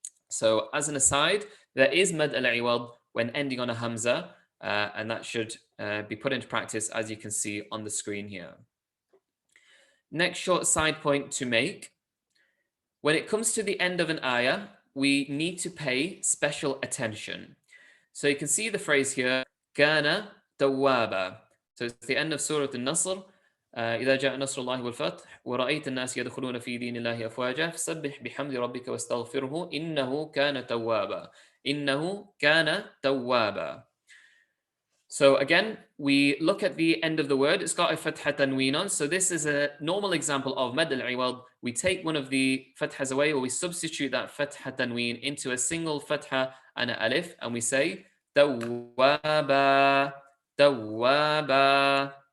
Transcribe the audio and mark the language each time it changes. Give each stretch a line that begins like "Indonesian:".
English: So as an aside, there is mad al-iwad when ending on a hamza, and that should be put into practice as you can see on the screen here. Next short side point to make. When it comes to the end of an ayah, we need to pay special attention. So you can see the phrase here, kana توابا. So it's the end of Surah Al-Nasr.
Arabic: إذا جاء نصر الله والفتح ورأيت الناس يدخلون في دين الله أفواجا فسبح بحمد ربك واستغفره إنه كان توابا. إنه كان توابا.
English: So again, we look at the end of the word. It's got a fatha tanween on. So this is a normal example of mad al-iwad. We take one of the fathas away, or we substitute that fatha tanween into a single fatha and an alif, and we say tawwaba, tawwaba.